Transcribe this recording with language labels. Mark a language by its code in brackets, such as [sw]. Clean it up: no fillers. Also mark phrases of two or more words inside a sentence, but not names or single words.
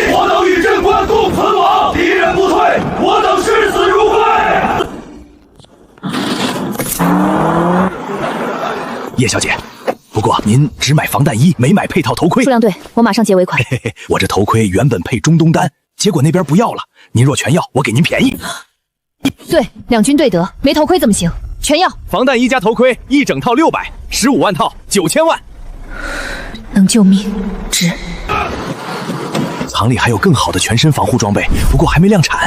[zh] 我等與鎮關共存亡，敵人不退，我等視死如歸。葉小姐，不過您只買防彈衣，沒買配套頭盔。數量對，我馬上結尾款。嘿嘿，我這頭盔原本配中東丹，結果那邊不要了。您若全要，我給您便宜。對，兩軍對得，沒頭盔怎麼行？全要。防弹衣加头盔一整套600，15万套9000万。能救命，值。厂里还有更好的全身防护装备，不过还没量产。